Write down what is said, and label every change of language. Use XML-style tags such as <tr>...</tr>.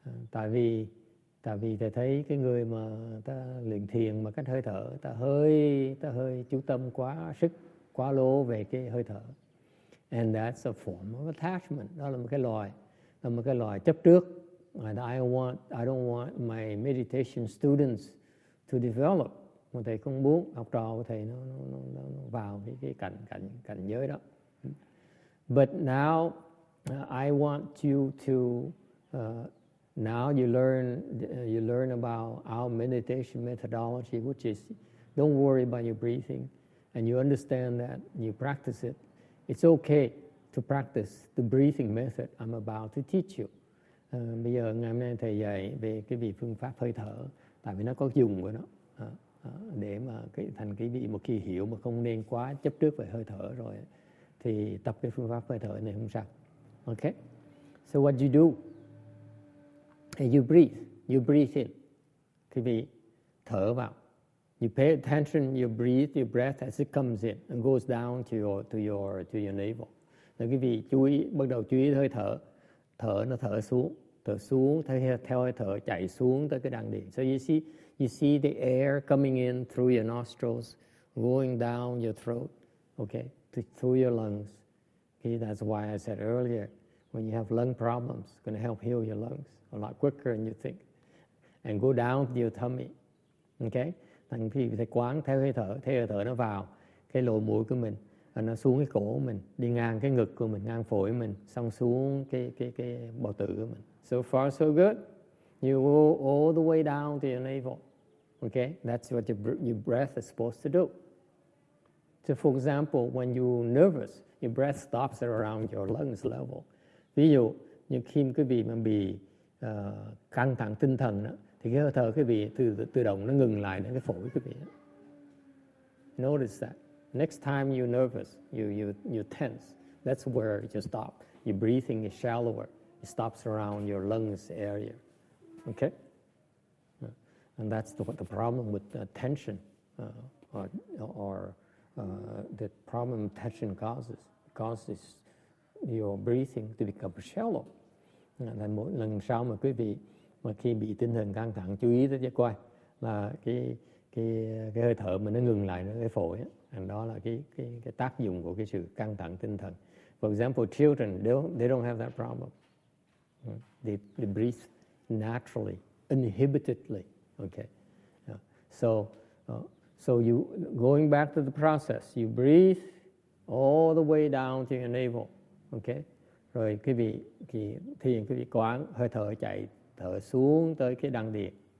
<vi>Tại vì thầy thấy cái người mà ta luyện thiền mà cách hơi thở, ta hơi chú tâm quá sức, quá lố về cái hơi thở.</vi> <en>And that's a form of attachment.</en> <vi>Đó là một cái loài chấp trước.</vi> <en>And I don't want my meditation students to develop.</en> <vi>Mà thầy không muốn học trò của thầy nó vào cái cảnh giới đó.</vi> <en>But now I want you to now you learn about our meditation methodology, which is don't worry about your breathing, and you understand that you practice it. It's okay to practice the breathing method I'm about to teach you.</en> <vi>Bây giờ ngày hôm nay thầy dạy về cái vị phương pháp hơi thở, tại vì nó có dùng của nó để mà thành cái vị một khi hiểu mà không nên quá chấp trước về hơi thở rồi thì tập cái phương pháp hơi thở này không sao.</vi> <en>Okay? So what you do? You breathe in.</en> <vi>Quý vị thở vào.</vi> <en>You pay attention, you breathe your breath as it comes in and goes down to your navel.</en> <vi>là quý vị bắt đầu chú ý hơi thở. Thở nó thở xuống, theo hơi thở chạy xuống tới cái đan điền.</vi> <en>So you see the air coming in through your nostrils, going down your throat, okay, through your lungs. Okay, that's why I said earlier, when you have lung problems, it's going to help heal your lungs a lot quicker than you think. And go down to your tummy, okay?</en> <vi>Thành quý vị phải quán theo hơi thở nó vào cái lỗ mũi của mình, nó xuống cái cổ của mình, đi ngang cái ngực của mình, ngang phổi của mình, xong xuống cái bào tử của mình.</vi> <en>So far so good. You go all the way down to your navel. Okay, that's what your breath is supposed to do. So for example, when you're nervous, your breath stops around your lungs level.</en> <vi>Ví dụ như khi quý vị mà bị căng thẳng tinh thần đó, thì cái hơi thở quý vị tự động nó ngừng lại đến cái phổi quý vị.</vi> <en>Notice that. Next time you're nervous, you tense. That's where you stop. Your breathing is shallower. It stops around your lungs area. Okay? And that's the problem with tension, or the problem tension causes your breathing to become shallow.</en> <vi>Nên mỗi lần sau mà quý vị mà khi bị tinh thần căng thẳng, chú ý tới cho coi là cái hơi thở mà nó ngừng lại cái phổi á. Đó là cái tác dụng của cái sự căng thẳng tinh thần.</vi> <en>For example, children, they don't have that problem. They breathe naturally, uninhibitedly. Okay, so you going back to the process, you breathe all the way down to your navel.</en> <vi>Okay, rồi quý vị thiền, quý vị quán hơi thở chạy thở xuống tới cái đan điền.</vi>